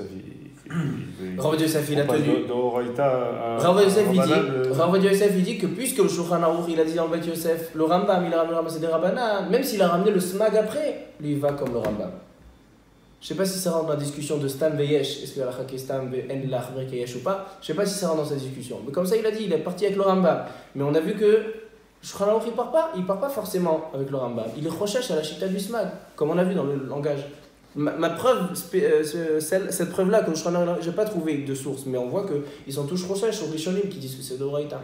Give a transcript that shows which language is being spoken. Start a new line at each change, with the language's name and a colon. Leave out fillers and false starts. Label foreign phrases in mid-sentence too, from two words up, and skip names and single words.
French: Rav Yosef il a tenu. Rav Yosef il dit que puisque le Shulchan Aruch il a dit dans le Beth Yosef, le Rambam il a ramené c'est des Rabbanan, même s'il a ramené le Smag après, lui il va comme le Rambam. Je ne sais pas si ça rentre dans la discussion de
Hebrew: סתם ויש,
French: est-ce que la Chak est
Hebrew: סתם ואין לאחמר כיש
French: ou pas, je ne sais pas si ça rentre dans cette discussion. Mais comme ça il a dit, il est parti avec le Rambam. Mais on a vu que Shulchan Aruch il part pas forcément avec le Rambam. Il est recherche à la Shita du Smag, comme on a vu dans le langage. Ma preuve, cette preuve-là, que le Shulchan Aruch, je n'ai pas trouvé de source, mais on voit qu'ils sont tous recherches aux Rishonim qui disent que c'est d'Oraita.